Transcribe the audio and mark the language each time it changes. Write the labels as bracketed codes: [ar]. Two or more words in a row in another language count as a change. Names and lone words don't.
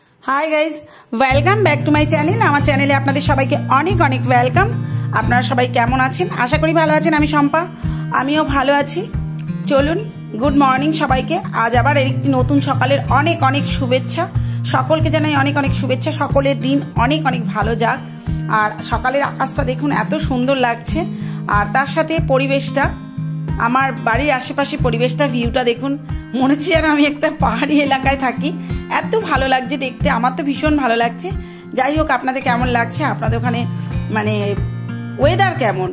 [en] Hi guys welcome back to my channel. [bn] আমার চ্যানেলে আপনাদের সবাইকে অনেক অনেক ওয়েলকাম। আপনারা সবাই কেমন আছেন? আশা করি ভালো আছেন। আমি শম্পা, আমিও ভালো আছি। চলুন [en] good morning [bn] সবাইকে। আজ আবার একটি নতুন সকালের অনেক অনেক শুভেচ্ছা। সকলকে জানাই অনেক অনেক শুভেচ্ছা। সকলের দিন অনেক অনেক ভালো যাক। আর সকালের আকাশটা দেখুন এত সুন্দর লাগছে, আর তার সাথে পরিবেশটা আমার বাড়ির আশেপাশে পরিবেশটা ভিউটা দেখুন, মনে হচ্ছে যেন আমি একটা পাহাড়ি এলাকায় থাকি। এত ভালো লাগছে দেখতে, আমার তো ভীষণ ভালো লাগছে। যাই হোক, আপনাদের কেমন লাগছে? আপনাদের ওখানে মানে ওয়েদার কেমন?